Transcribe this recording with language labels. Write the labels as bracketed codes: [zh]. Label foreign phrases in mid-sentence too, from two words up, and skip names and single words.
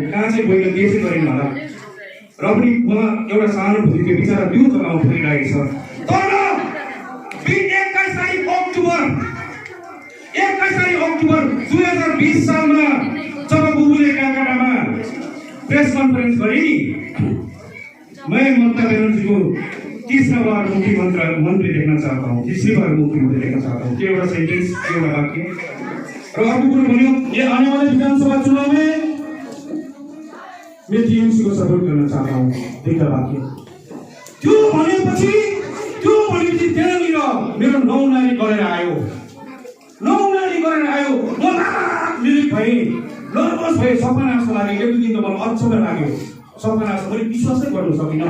[ne] कहाँ चाहिँ गएर के चाहिँ गरेन होला, र पनि उहाँ एउटा सहानुभूति थियो। बिचरा त्यो जग्गामा पुगिरहेको छ। तर 21 तारिक अक्टोबर 2020 सालमा जब बुबुले कालकाटामा [en] press conference [ne] गरे नि, [hi] मैं ममता बनर्जीको 30 बार मुख्यमंत्री देखना चाहता हूँ, 30 बार मुख्यमंत्री देखना चाहता हूँ। [ne] एउटा सेन्टेन्स, एउटा वाक्य। र अर्को कुरो भन्यो, [hi] ये आने वाले विधानसभा चुनाव में मैं टीएमसी को सपोर्ट करना चाहता हूँ। [ne] दुईटा वाक्य। त्यो भनेपछि त्यहाँनिर मेरो 9 नानी गरेर आयो। म लिरिक भएँ, नर्भस भएँ। सपना जस्तो लाग्यो। एक दिन त मलाई अचम्म लाग्यो। सपना जस्तो मैले विश्वासै गर्न सकिनँ।